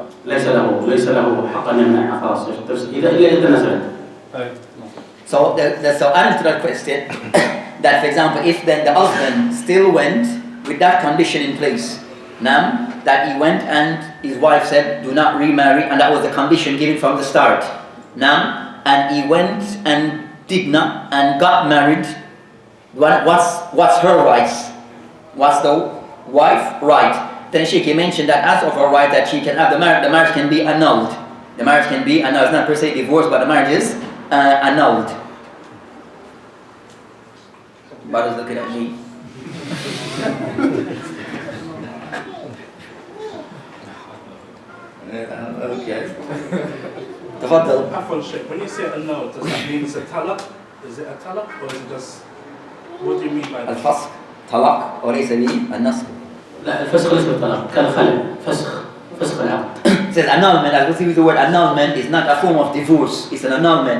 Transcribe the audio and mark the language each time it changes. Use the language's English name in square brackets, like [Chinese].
[Arabic] ليس له حق أن يمنع خلاص تفسخ إذا تنازلت. [English] So so adding to that question, that for example, if then the husband still went with that condition in place, now that he went and his wife said, do not remarry, and that was the condition given from the start. Now, and he went and did not and got married. What's her rights? What's the wife right? Then Shaykh mentioned that as of her right that she can have the marriage can be annulled. The marriage can be annulled. It's not per se divorced, but the marriage is annulled. Brothers looking at me. Okay. [Arabic] تفضل. [English] Afwan Shaykh, when you say a no, does that mean it's a talaq? Is it a talaq or is it just, what do you mean by that? [Arabic] الفسخ طلاق وليس به النسخ. لا الفسخ ليس بالطلاق كالخلع فسخ العقد. [English] It says annulment. As we see with the word annulment, is not a form of divorce. It's an annulment.